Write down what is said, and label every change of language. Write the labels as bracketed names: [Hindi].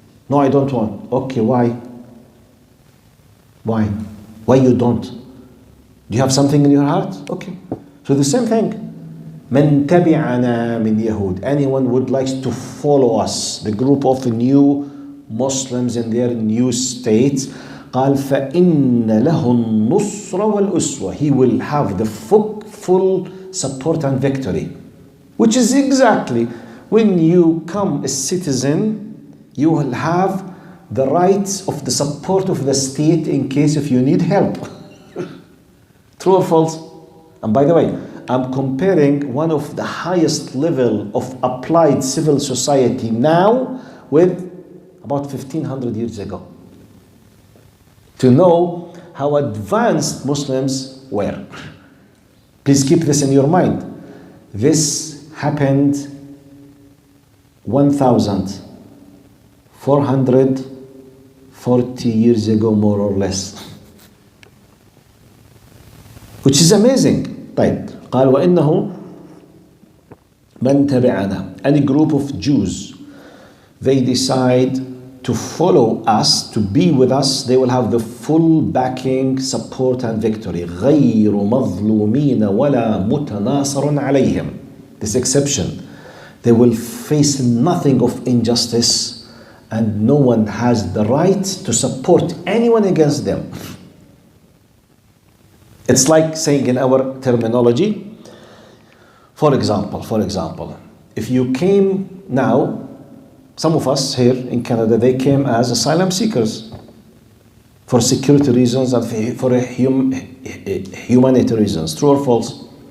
[English] No, I don't want. Okay, why? Why? Why you don't? Do you have something in your heart? Okay. So the same thing. [Arabic] من تبعنا من يهود. [English] Anyone would like to follow us, the group of new Muslims in their new states. [Arabic] قال فإن له النصر والأسوة. [English] He will have the full support and victory. Which is exactly when you come a citizen, you will have the rights of the support of the state in case if you need help. True or false? And by the way, I'm comparing one of the highest level of applied civil society now with about 1500 years ago. To know how advanced Muslims were. Please keep this in your mind. This happened 1,440 years ago, more or less. Which is amazing. [Arabic] طيب. قال وإنه من تبعنا. [English] Any group of Jews, they decide to follow us, to be with us, they will have the full backing, support and victory. [Arabic] غير مظلومين ولا متناصر عليهم. [English] This exception. They will face nothing of injustice and no one has the right to support anyone against them. It's like saying in our terminology, for example, if you came now, some of us here in Canada, they came as asylum seekers for security reasons and for humanitarian reasons. True or false?